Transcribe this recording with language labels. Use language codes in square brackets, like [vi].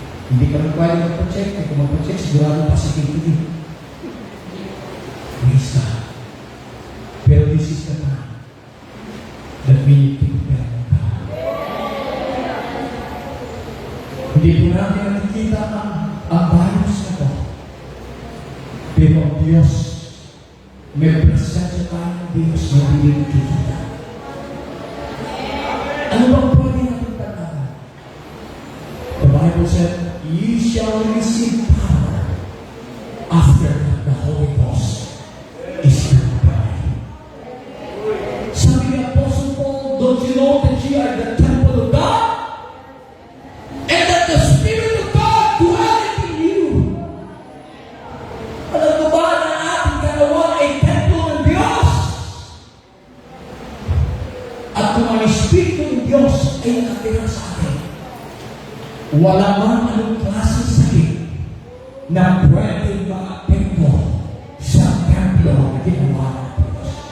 [tl] Hindi ka magpahal magpa-check. Kung magpa-check, sigurado positivity. [en] Praise God. Pero this is the time that we need to prepare for God. [tl] Hindi po natin nakikita ang virus na ito. Pero ang Diyos, may presensya tayo ng Diyos na hindi nakikita. Ano bang pwede natin tandaan? [en] The Bible said, ye shall receive power after the Holy Ghost is come upon you. [tl] Sabi ni [en] Apostle Paul, don't you know that ye are the temple of God? And that the Spirit of God dwelleth in you. [tl] Alam mo ba na ating katawan ay templo ng Diyos? At kung ang Espiritu ng Diyos ay nakatira sa atin, wala man anong klaseng sakit na pwede maapekto sa templo na ginawa ng Diyos.